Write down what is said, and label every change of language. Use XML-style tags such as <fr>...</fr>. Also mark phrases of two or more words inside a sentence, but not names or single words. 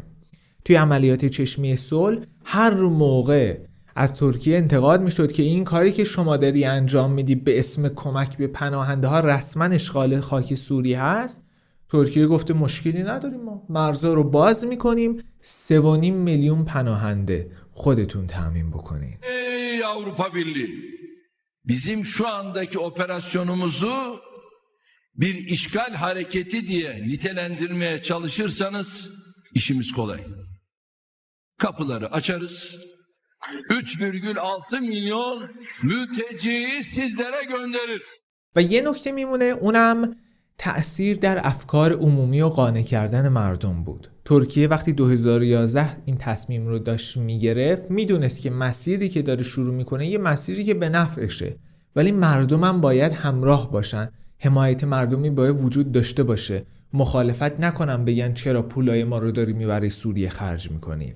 <fa>توی عملیات چشمه صلح هر موقع از ترکیه انتقاد میشد که این کاری که شما داری انجام میدی به اسم کمک به پناهنده ها رسما اشغال خاک سوریه هست، ترکیه گفته مشکلی نداریم، ما مرزا رو باز میکنیم، 3.5 میلیون پناهنده خودتون تامین بکنین.</fa> <tr>Ey Avrupa Birliği, bizim şu andaki operasyonumuzu bir işgal hareketi diye nitelendirmeye çalışırsanız işimiz kolay. Kapıları açarız. 3,6 milyon mülteciyi sizlere göndeririz.</tr> <fa>و یه نکته میمونه، اونم تأثیر در افکار عمومی و قانع کردن مردم بود. ترکیه وقتی 2011 این تصمیم رو داشت میگرفت، میدونست که مسیری که داره شروع میکنه یه مسیری که به نفعشه، ولی مردم هم باید همراه باشن، حمایت مردمی باید وجود داشته باشه، مخالفت نکنن بگن چرا پولای ما رو داری میبری سوریه خرج میکنی.</fa>